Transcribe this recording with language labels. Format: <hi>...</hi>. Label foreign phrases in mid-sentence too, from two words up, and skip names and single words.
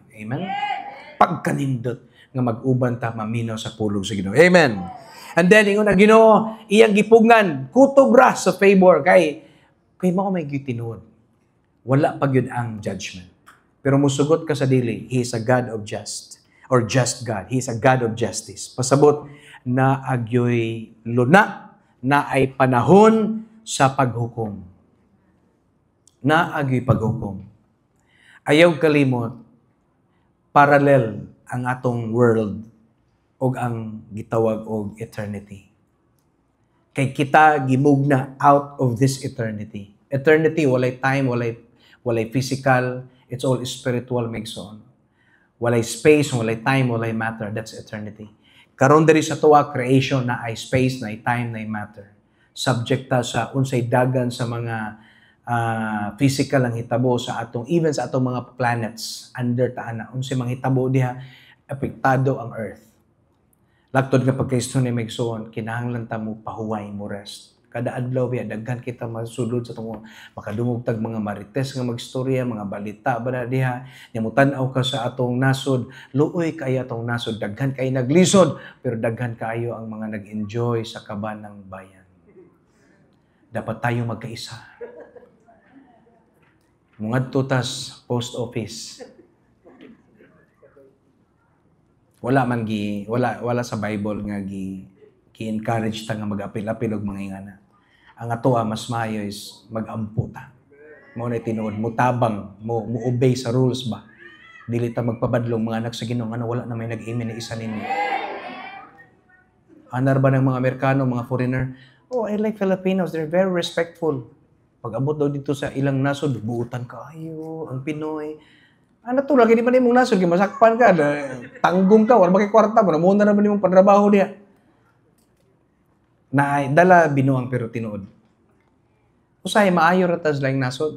<ceb>Amen. Pagkanindot nga mag-uban ta maminaw sa pulong sa Ginoo. Amen. And then ingon ang Ginoo, iyang gipugnan kutob ra sa favor kay mao may gitinuod. Wala pa gyud ang judgment. Pero musugot ka sa dili,</ceb> <en>He is a God of just or just God. He is a God of justice.</en> <ceb>Pasabot na agyoy luna na ay panahon sa paghukom. Na agyoy paghukom. Ayaw kalimot, parallel ang atong world o ang gitawag og eternity. Kay kita gimugna out of this eternity. Eternity, walay time, walay physical,</ceb> <en>it's all spiritual</en> <ceb>mixon. Walay space, walay time, walay matter.</ceb> <en>That's eternity.</en> <ceb>Karon diri sa tuwa creation na ay space, na ay time, na ay matter. Subject ta sa unsay dagan sa mga physical ang hitabo sa atong, even sa atong mga planets under taana. Unsay mga hitabo diha, apektado ang earth. Laktod nga pagkaisto ni Megsoon, kinahanglan ta mo pahuway mo rest. Kada adlaw biya daghan kita masulod sa tungod makadungog tag mga marites nga magstorya, mga balita ba na diha, nimutan-aw ka sa atong nasod, luoy kaya atong nasod, daghan kay naglisod, pero daghan kaayo ang mga nag-enjoy sa</ceb> <tl>kaban ng bayan. Dapat tayo magkaisa.</tl> <ceb>Mungadto tas post office. Wala sa Bible nga gi-encourage ta nga mag-apil-apil og mga ingana. Ang atoa mas maayo is mag-ampo ta. Mao na tinuod mo tabang mo obey sa rules ba. Dili ta magpabadlong mga anak sa Ginoo nga wala na may nag-amen ni isa ninyo. Anar ba ng mga Amerikano, mga foreigner?</ceb> <en>Oh, I like Filipinos. They're very respectful.</en> <ceb>Pag abot daw dito sa ilang nasod, buutan kaayo ang Pinoy. Ano to, lagi di pa nimong nasod, masakpan ka, tanggong ka, wala makikwarta mo, namuna naman nimong panrabaho niya. Na dala binuang pero tinuod. Usay, maayo ratas laing nasod.</ceb>